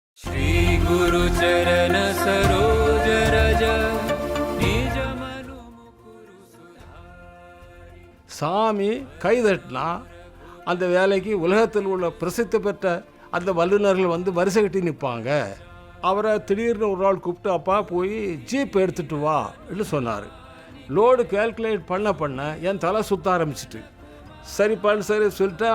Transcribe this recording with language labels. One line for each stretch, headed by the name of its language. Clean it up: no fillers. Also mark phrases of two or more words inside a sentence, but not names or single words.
Awadhi: श्री गुरु चरण सरोज रज निज मनु मुकुरु सुधारि.
Tamil: சாமி கைதட்டினா அந்த வேலைக்கு உலகத்தில் உள்ள பிரசித்தி பெற்ற அந்த வல்லுநர்கள் வந்து வரிசை கட்டி நிற்பாங்க. அவரை திடீர்னு ஒரு நாள் கூப்பிட்டு, அப்பா போய் ஜீப் எடுத்துகிட்டு வான்னு சொன்னார்.
English: load calculate
Tamil: பண்ண என் தலை சுற்ற ஆரம்பிச்சிட்டு, சரிப்பான்னு சரி சொல்லிட்டேன்.